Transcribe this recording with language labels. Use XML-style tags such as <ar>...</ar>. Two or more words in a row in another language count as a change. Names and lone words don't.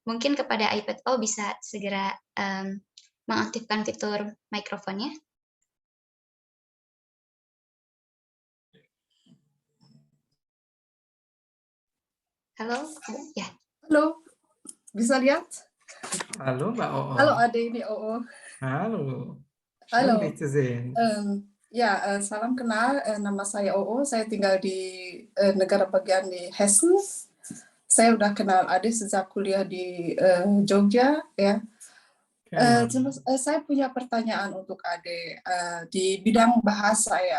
<id>Mungkin kepada iPad O bisa segera mengaktifkan fitur mikrofonnya. Halo, ya. Halo, bisa lihat? Halo Mbak Oo. Halo Ade, ini Oo. Halo. Halo.</id> <de>Schön, dich zu sehen.</de> <id>Salam kenal. Nama saya Oo. Saya tinggal di negara bagian di Hessen. Saya udah kenal Ade sejak kuliah di Jogja, ya. Saya punya pertanyaan untuk Ade di bidang bahasa ya.</id>